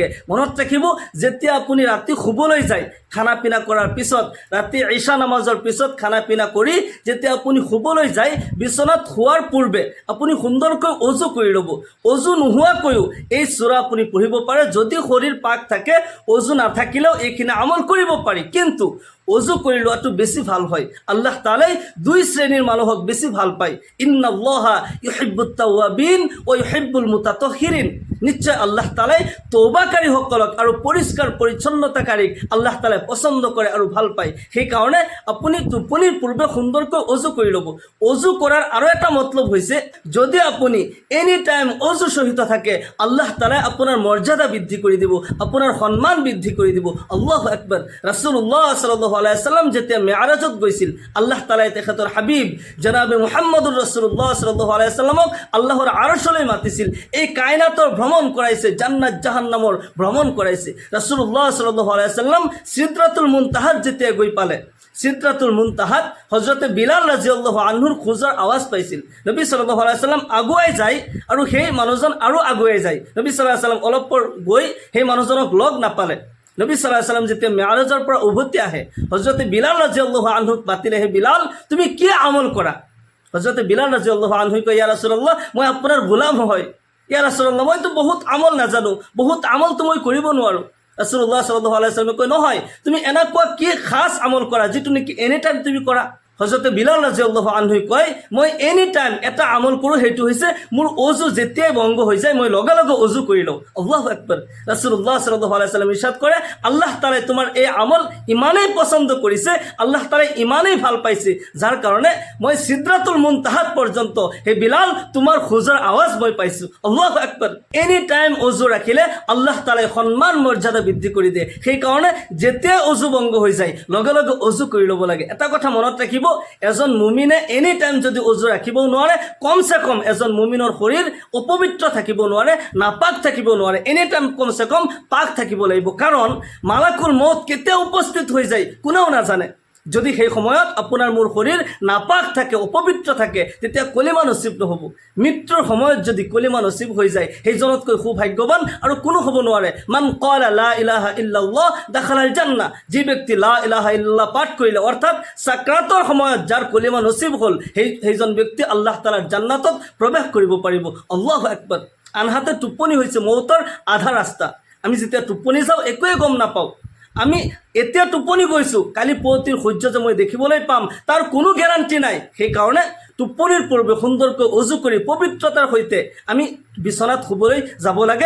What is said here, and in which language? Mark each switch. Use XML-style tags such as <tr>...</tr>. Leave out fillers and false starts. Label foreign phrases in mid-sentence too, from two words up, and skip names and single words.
<as>মনত ৰাখিব, যেতিয়া আপুনি ৰাতি শুবলৈ যায়,</as> <ur>کھانا پینا</ur> <as>কৰাৰ পিছত, ৰাতি ঈশা নামাজৰ পিছত</as> <ur>کھانا پینا</ur> <as>কৰি যেতিয়া আপুনি শুবলৈ যায়, বিচনাত শোৱাৰ পূৰ্বে আপুনি সুন্দৰকৈ অজু কৰি ল'ব। অজু নোহোৱাকৈও এই সূৰা আপুনি পঢ়িব পাৰে। যদি শৰীৰ পাক থাকে, অজু নাথাকিলেও এইখিনি আমল কৰিব পাৰি, কিন্তু অজু কৰি লোৱাটো বেছি ভাল হয়। আল্লাহ তাআলাই 2 শ্ৰেণীৰ মানুহক বেছি ভাল পায়।</as> <ar>إن الله يحب التوابين ويحب المتطهرين.</ar> <as>নিশ্চয় আল্লাহ তাআলাই তওবাকাৰীসকলক আৰু পৰিষ্কাৰ পৰিচ্ছন্নতাকাৰীক আল্লাহ তাআলাই পছন্দ কৰে আৰু ভাল পায়। সেইকাৰণে আপুনি টোপনিৰ পূৰ্বে সুন্দৰকৈ অজু কৰি ল'ব। অজু কৰাৰ আৰু এটা মতলব হৈছে, যদি আপুনি</as> <en>any time</en> <as>অজু সহিত থাকে, আল্লাহ তাআলাই আপোনাৰ মৰ্যাদা বৃদ্ধি কৰি দিব, আপোনাৰ সন্মান বৃদ্ধি কৰি দিব।</as> <ar>الله أكبر.</ar> <as>ৰাসূলুল্লাহ</as> <ar>صلى الله عليه وسلم</ar> <as>যেতিয়া মেআৰাজত গৈছিল, আল্লাহ তাআলাই তেখেতৰ হাবিব জনাবে মুহাম্মদুৰ ৰাসূলুল্লাহ</as> <ar>صلى الله عليه وسلم</ar> <as>আল্লাহৰ আৰশলৈ মাতিছিল। এই কায়নাতৰ ভ্ৰমণ কৰাইছে, জান্নাত জাহান্নামৰ ভ্ৰমণ কৰাইছে। ৰাসূলুল্লাহ</as> <ar>صلى الله عليه وسلم</ar> <as>সিদরাতুল মুনতাহাত যেতিয়া গৈ পালে, সিদরাতুল মুনতাহাত হযরতে বিলাল</as> <ar>رضي الله عنه</ar> <as>খোজৰ আৱাজ পাইছিল। নবী</as> <ar>صلى الله عليه وسلم</ar> <as>আগুৱাই যায় আৰু সেই মানুহজন আৰু আগুৱাই যায়। নবী</as> <ar>صلى الله عليه وسلم</ar> <as>অলপ পৰ গৈ সেই মানুহজনক লগ নাপালে। নবী</as> <ar>صلى الله عليه وسلم</ar> <as>যেতিয়া মেআৰাজৰ পৰা উভতি আহে, হযরতে বিলাল</as> <ar>رضي الله عنه</ar> <as>মাতিলে, হে বিলাল, তুমি কি আমল কৰা? হযরতে বিলাল</as> <ar>رضي الله عنه</ar> <as>কয়,</as> <ar>يا رسول الله,</ar> <as>মই আপোনাৰ গোলাম হয়।</as> <ar>يا رسول الله,</ar> <as>মইতো বহুত আমল নাজানো, বহুত আমলতো মই কৰিব নোৱাৰোঁ। ৰাসূলুল্লাহ</as> <ar>صلى الله عليه وسلم</ar> <as>কয়, নহয়, তুমি এনেকুৱা কি খাস আমল কৰা যিটো নেকি</as> <en>any time</en> <as>তুমি কৰা? হযরতে বিলাল</as> <ar>رضي الله عنه</ar> <as>কয়, মই</as> <en>any time</en> <as>এটা আমল কৰোঁ, সেইটো হৈছে মোৰ অজু যেতিয়াই ভংগ হৈ যায়, মই লগে লগে অজু কৰি লওঁ।</as> <ar>الله أكبر.</ar> <as>ৰাসূলুল্লাহ</as> <ar>صلى الله عليه وسلم</ar> <as>ইৰশাদ কৰে, আল্লাহ তাআলাই তোমাৰ এই আমল ইমানেই পছন্দ কৰিছে, আল্লাহ তাআলাই ইমানেই ভাল পাইছে, যাৰ কাৰণে মই সিদরাতুল মুনতাহাত পৰ্যন্ত, হে বিলাল, তোমাৰ খোজৰ আৱাজ মই পাইছোঁ।</as> <ar>الله أكبر.</ar> <en>any time</en> <as>অজু ৰাখিলে আল্লাহ তাআলাই সন্মান মৰ্যাদা বৃদ্ধি কৰি দিয়ে। সেইকাৰণে যেতিয়াই অজু ভংগ হৈ যায়, লগে লগে অজু কৰি ল'ব লাগে। এটা কথা মনত ৰাখিব, এজন মুমিনে</as> <en>any time</en> <as>যদি অজু ৰাখিবও নোৱাৰে,</as> <ur>کم سے کم</ur> <as>এজন মুমিনৰ শৰীৰ অপবিত্ৰ থাকিব নোৱাৰে, নাপাক থাকিব নোৱাৰে,</as> <en>any time</en> <ur>کم سے کم</ur> <as>পাক থাকিব লাগিব। কাৰণ</as> <ar>ملك الموت</ar> <as>কেতিয়া উপস্থিত হৈ যায় কোনেও নাজানে। যদি সেই সময়ত আপোনাৰ মোৰ শৰীৰ নাপাক থাকে, অপবিত্ৰ থাকে, তেতিয়া কলিমা নসিব নহ'ব। মৃত্যুৰ সময়ত যদি কলিমা নসিব হৈ যায়, সেইজনতকৈ সৌভাগ্যৱান আৰু কোনো হ'ব নোৱাৰে।</as> <ar>من قال لا إله إلا الله دخل الجنة.</ar> <as>যি ব্যক্তি</as> <ar>لا إله إلا الله</ar> <as>পাঠ কৰিলে, অৰ্থাৎ সাকৰাতৰ সময়ত যাৰ কলিমা নসিব হ'ল, সেইজন ব্যক্তি আল্লাহ তাআলাৰ জান্নাতত প্ৰৱেশ কৰিব পাৰিব।</as> <ar>الله أكبر.</ar> <as>আনহাতে টোপনি হৈছে মৌতৰ আধা ৰাস্তা। আমি যেতিয়া টোপনি যাওঁ একোৱে গম নাপাওঁ। আমি এতিয়া টোপনি গৈছোঁ, কালি পুৱতিৰ সূৰ্য যে মই দেখিবলৈ পাম তাৰ কোনো গ্যাৰাণ্টি নাই। সেইকাৰণে টোপনিৰ পূৰ্বে সুন্দৰকৈ অজু কৰি পবিত্ৰতাৰ সৈতে আমি বিচনাত শুবলৈ যাব লাগে।</as>